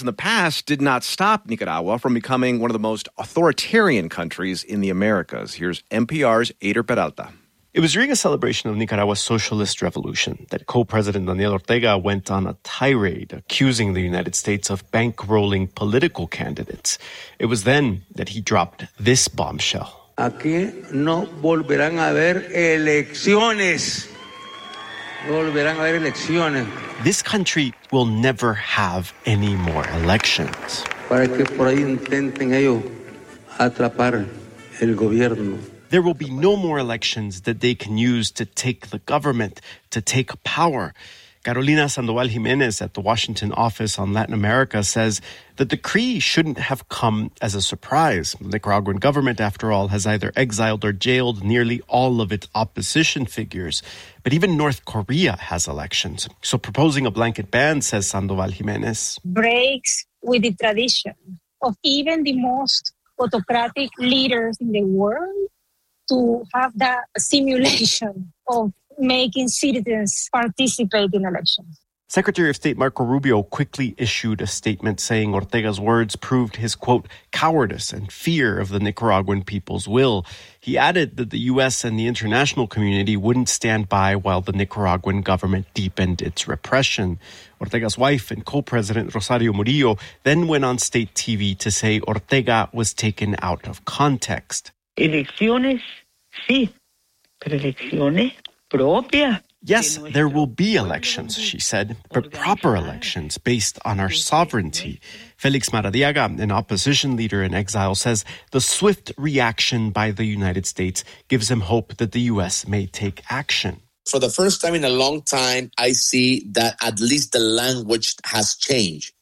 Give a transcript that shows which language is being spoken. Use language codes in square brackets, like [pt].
[en] in the past did not stop Nicaragua from becoming one of the most authoritarian countries in the Americas. Here's NPR's Eder Peralta. It was during a celebration of Nicaragua's socialist revolution that co-president Daniel Ortega went on a tirade accusing the United States of bankrolling political candidates. It was then that he dropped this bombshell. [es] Aquí no volverán a haber elecciones. Volverán a haber elecciones. [en] This country will never have any more elections. [es] Para que por ahí intenten ellos atrapar el gobierno. [en] There will be no more elections that they can use to take the government, to take power. Carolina Sandoval Jimenez at the Washington Office on Latin America says the decree shouldn't have come as a surprise. The Nicaraguan government, after all, has either exiled or jailed nearly all of its opposition figures. But even North Korea has elections. So proposing a blanket ban, says Sandoval Jimenez, breaks with the tradition of even the most autocratic leaders in the world to have that simulation of making citizens participate in elections. Secretary of State Marco Rubio quickly issued a statement saying Ortega's words proved his, quote, cowardice and fear of the Nicaraguan people's will. He added that the U.S. and the international community wouldn't stand by while the Nicaraguan government deepened its repression. Ortega's wife and co-president Rosario Murillo then went on state TV to say Ortega was taken out of context. [es] Elecciones, sí, pero elecciones propias. [en] Yes, there will be elections, she said, but proper elections based on our sovereignty. Félix Maradiaga, an opposition leader in exile, says the swift reaction by the United States gives him hope that the U.S. may take action. For the first time in a long time, I see that at least the language has changed.